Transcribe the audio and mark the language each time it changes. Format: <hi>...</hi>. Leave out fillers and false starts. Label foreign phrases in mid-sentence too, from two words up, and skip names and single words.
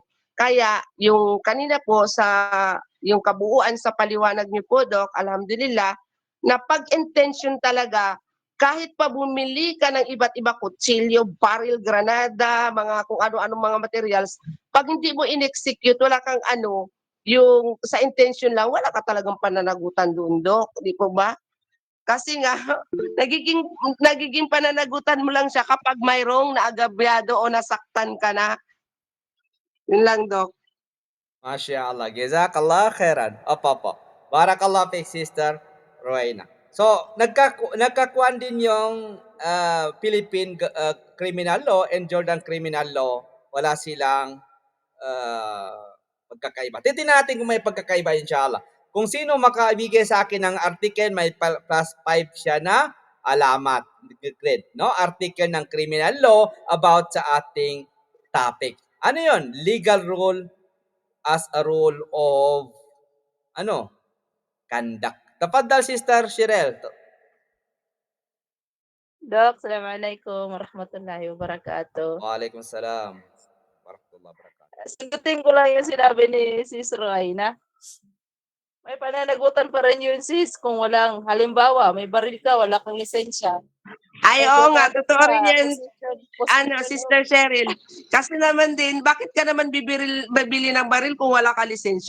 <tl>Kaya, yung kanina po yung kabuuan sa paliwanag niyo po, Dok, alhamdulillah, na pag-intention talaga, kahit pa bumili ka ng iba't iba kutsilyo, baril, granada, mga kung ano-ano mga materials, pag hindi mo in-execute, wala kang yung sa intention lang, wala ka talagang pananagutan doon, Dok. Di po ba? Kasi nga, nagiging pananagutan mo lang siya kapag mayroong naagabyado o nasaktan ka na. Yun lang, Dok.</tl> <ar>ما شاء الله. جزاك الله خيرا. Opo. بارك الله فيك, Sister Rowena.</ar> <tl>So, nagkakuan din yung</tl> <en>Philippine criminal law and Jordan criminal law.</en> <tl>Wala silang pagkakaiba. Titingnan natin kung may pagkakaiba, inshallah. Kung sino makabigay sa akin ng article, may plus 5 siya na alamat. Grade, no? Article ng</tl> <en>criminal law</en> <tl>about sa ating topic. Ano yon?</tl> <en>Legal rule as a rule of conduct.</en> <ar>Tafaddal, Sister Shirel. Dok, السلام عليكم ورحمة الله وبركاته. وعليكم السلام ورحمة الله وبركاته.</ar> <tl>Sagutin ko lang yung sinabi ni Sis Royna. May pananagutan pa rin yun, sis, kung halimbawa, may baril ka, wala kang lisensya. Ay, oo nga, totoo rin yan, Position Sister Cheryl. Kasi naman din, bakit ka naman bibili ng baril kung wala ka lisensya?</tl>